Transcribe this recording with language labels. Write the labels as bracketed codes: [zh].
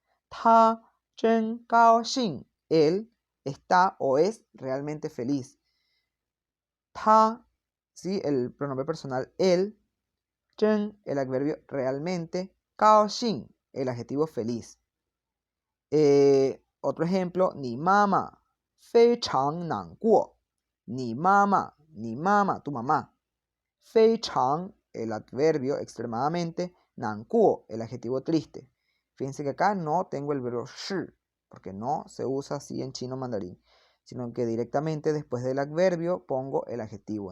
[zh] 他真高兴. [es] Él está o es realmente feliz. 他, ¿sí? El pronombre personal él. 真, el adverbio realmente. 高兴, el adjetivo feliz. Otro ejemplo, [zh] 你妈妈非常难过. [es] 你妈妈, tu mamá. 非常, el adverbio extremadamente. 难过, el adjetivo triste. Fíjense que acá no tengo el verbo shi, porque no se usa así en chino mandarín, sino que directamente después del adverbio pongo el adjetivo.